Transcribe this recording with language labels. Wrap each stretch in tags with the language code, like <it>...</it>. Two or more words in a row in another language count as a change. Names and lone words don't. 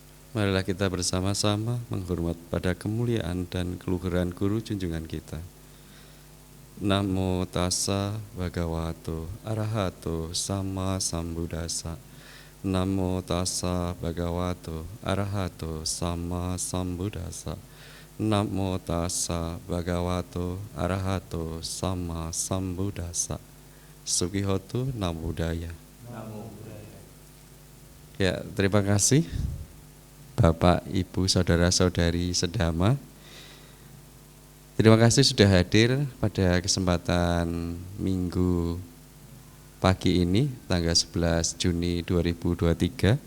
<id>Marilah kita bersama-sama menghormat pada kemuliaan dan keluhuran guru junjungan kita.</id> <pi>Namo tassa bhagavato arahato sama sambuddhassa. Namo tassa bhagavato arahato sama sambuddhassa. Namo tassa bhagavato arahato sama sambuddhassa. Sugihoto namo buddhaya.</pi> <id>Ya, terima kasih Bapak, Ibu, Saudara-saudari sedama. Terima kasih sudah hadir pada kesempatan Minggu pagi ini, tanggal 11 Juni 2023.</id>